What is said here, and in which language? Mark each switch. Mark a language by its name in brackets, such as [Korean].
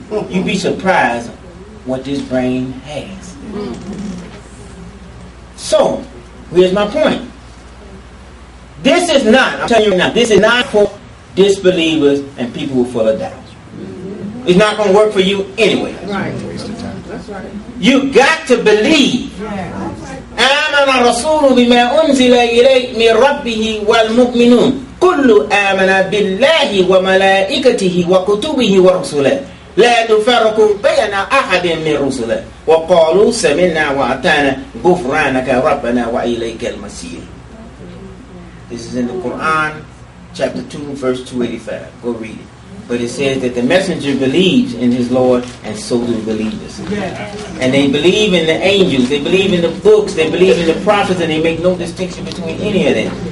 [English] You'd be surprised what this brain has. So, here's my point. This is not, I'm telling you now, this is not for disbelievers and people who are full of doubt. It's not going to work for you anyway. Right. That's right. You got to believe. [Arabic] آمن الرسول بما أنزل إليه من ربه والمؤمنون كل آمن بالله وملائكته وكتبه ورسله لا تفرق بين أحد من رسله وقالوا سمعنا وأطعنا غفرانك ربنا وإليك المصير. [English] This is in the Qur'an, chapter 2, verse 285. Go read it. But it says that the messenger believes in his Lord, and so do believers. And they believe in the angels, they believe in the books, they believe in the prophets, and they make no distinction between any of them.